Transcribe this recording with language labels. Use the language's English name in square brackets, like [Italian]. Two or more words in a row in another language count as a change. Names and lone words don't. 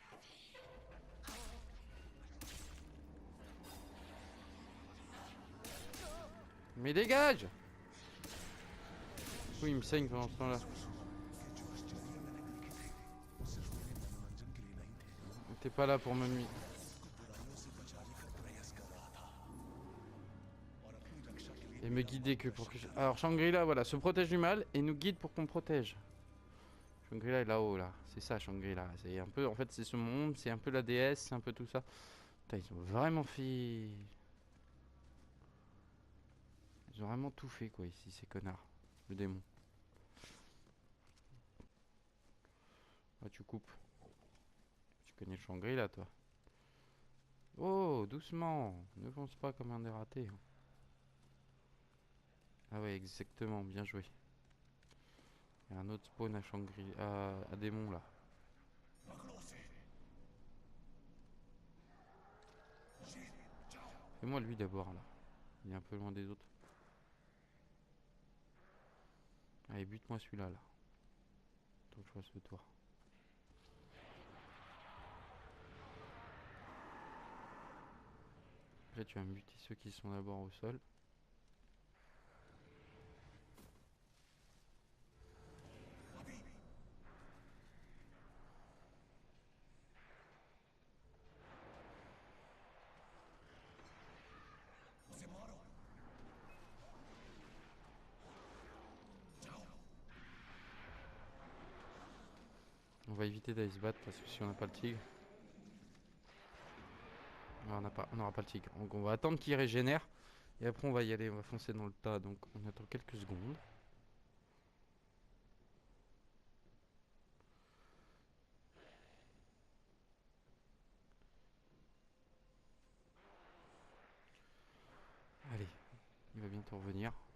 [French] Mais dégage! Oui, il me saigne pendant ce temps-là. T'es pas là pour me nuire. [Hindi] बुराइयों से बचाने का प्रयास कर रहा था और अपनी रक्षा के लिए [French] Et me guider que pour que je... Alors Shangri-La, voilà, se protège du mal et nous guide pour qu'on protège. Shangri-La est là-haut, là. C'est ça, Shangri-La. C'est un peu... En fait, c'est ce monde, c'est un peu la déesse, c'est un peu tout ça. Putain, ils ont vraiment fait... Ils ont vraiment tout fait, quoi, ici, ces connards. Le démon. Ah, tu coupes. Tu connais le Shangri-La, toi. Oh, doucement. Ne fonce pas comme un dératé. Ah ouais, exactement, bien joué. Il y a un autre spawn à Shangri... à démon, là. [Hindi] पकड़ो उसे। जाओ। [French] Fais-moi lui d'abord, là. Il est un peu loin des autres. Allez, bute-moi celui-là, là. Faut que je fasse le tour. Après, tu vas me buter ceux qui sont d'abord au sol. [Hindi] उसे मारो। जाओ। [French] On va éviter d'aller se battre parce que si on n'a pas le tigre... Non, on n'aura pas le tigre. Donc on va attendre qu'il régénère. Et après on va y aller, on va foncer dans le tas. Donc on attend quelques secondes. Allez, il va bientôt revenir.